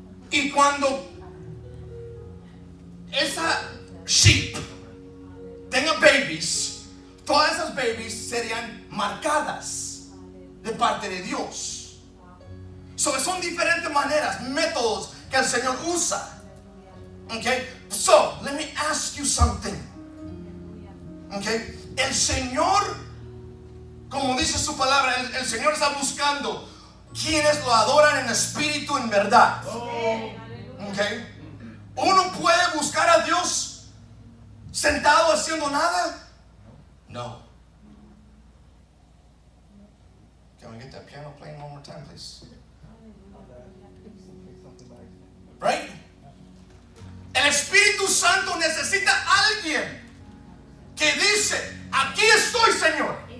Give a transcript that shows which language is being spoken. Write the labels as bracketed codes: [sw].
[es] Y cuando esa sheep tenga babies, todas esas babies serían marcadas de parte de Dios. So, son diferentes maneras, métodos que el Señor usa. [en] Okay? So, let me ask you something. Okay? [es] El Señor, como dice su palabra, el Señor está buscando quienes lo adoran en espíritu, en verdad. Okay? ¿Uno puede buscar a Dios sentado haciendo nada? No. [en] Can we get that piano playing one more time, please? Right? [es] El Espíritu Santo necesita a alguien que dice: aquí estoy, Señor.